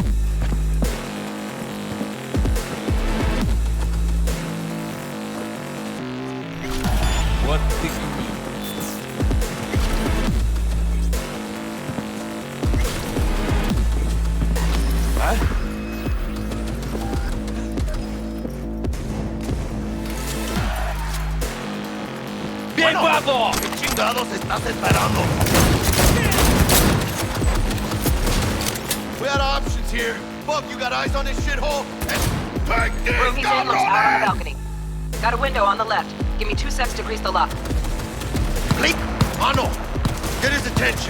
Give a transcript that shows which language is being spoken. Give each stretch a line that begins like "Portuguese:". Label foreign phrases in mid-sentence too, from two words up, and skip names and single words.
Russian: Вот ты гни. Бей бабу!
Spanish: ¿Qué chingados estás esperando?
English: We had options here. Buck, you got eyes on this shithole? And take this, Room he's in looks out on the cabrón! balcony. Got a window on the left. Give me 2 seconds to grease the lock. Blake, Mano, get his attention.